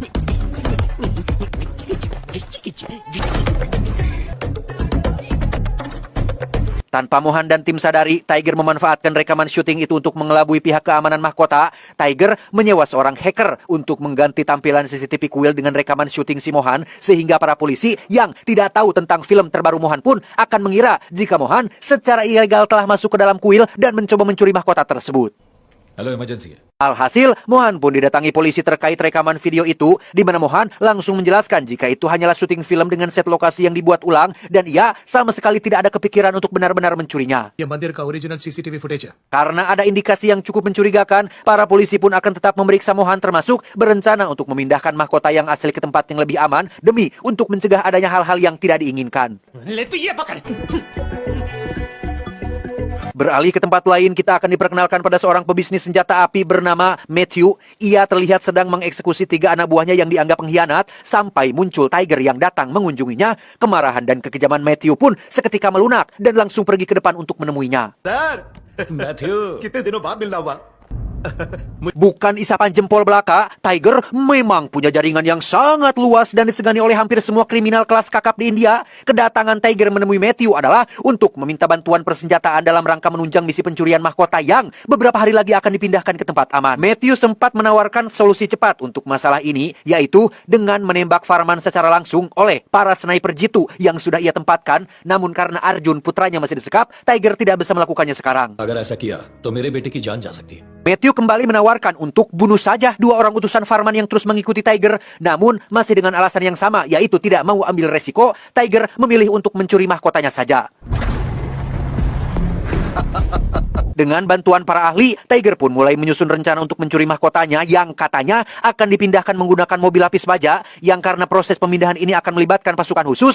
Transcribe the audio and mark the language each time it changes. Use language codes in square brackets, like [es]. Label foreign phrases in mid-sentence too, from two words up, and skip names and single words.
[id] Tanpa Mohan dan tim sadari, Tiger memanfaatkan rekaman syuting itu untuk mengelabui pihak keamanan mahkota. Tiger menyewa seorang hacker untuk mengganti tampilan CCTV kuil dengan rekaman syuting si Mohan, sehingga para polisi yang tidak tahu tentang film terbaru Mohan pun akan mengira jika Mohan secara ilegal telah masuk ke dalam kuil dan mencoba mencuri mahkota tersebut. [hi] हेलो इमरजेंसी है. [id] Alhasil, Mohan pun didatangi polisi terkait rekaman video itu, di mana Mohan langsung menjelaskan jika itu hanyalah syuting film dengan set lokasi yang dibuat ulang, dan ia sama sekali tidak ada kepikiran untuk benar-benar mencurinya. [hi] ये मंदिर का ओरिजिनल सीसीटीवी फुटेज है. [id] Karena ada indikasi yang cukup mencurigakan, para polisi pun akan tetap memeriksa Mohan, termasuk berencana untuk memindahkan mahkota yang asli ke tempat yang lebih aman, demi untuk mencegah adanya hal-hal yang tidak diinginkan. Beralih ke tempat lain, kita akan diperkenalkan pada seorang pebisnis senjata api bernama Matthew. Ia terlihat sedang mengeksekusi 3 anak buahnya yang dianggap pengkhianat, sampai muncul Tiger yang datang mengunjunginya. Kemarahan dan kekejaman Matthew pun seketika melunak dan langsung pergi ke depan untuk menemuinya. [hi] मैथ्यू कितने दिनों बाद मिलना हुआ. [id] Bukan isapan jempol belaka, Tiger memang punya jaringan yang sangat luas dan disegani oleh hampir semua kriminal kelas kakap di India. Kedatangan Tiger menemui Matthew adalah untuk meminta bantuan persenjataan dalam rangka menunjang misi pencurian mahkota yang beberapa hari lagi akan dipindahkan ke tempat aman. Matthew sempat menawarkan solusi cepat untuk masalah ini, yaitu dengan menembak Farman secara langsung oleh para sniper jitu yang sudah ia tempatkan. Namun karena Arjun putranya masih disekap, Tiger tidak bisa melakukannya sekarang. [hi] अगर ऐसा किया तो मेरे बेटे की जान जा सकती है. [id] Matthew kembali menawarkan untuk bunuh saja 2 orang utusan Farman yang terus mengikuti Tiger. Namun masih dengan alasan yang sama, yaitu tidak mau ambil resiko. Tiger memilih untuk mencuri mahkotanya saja. Dengan bantuan para ahli, Tiger pun mulai menyusun rencana untuk mencuri mahkotanya yang katanya akan dipindahkan menggunakan mobil lapis baja, yang karena proses pemindahan ini akan melibatkan pasukan khusus.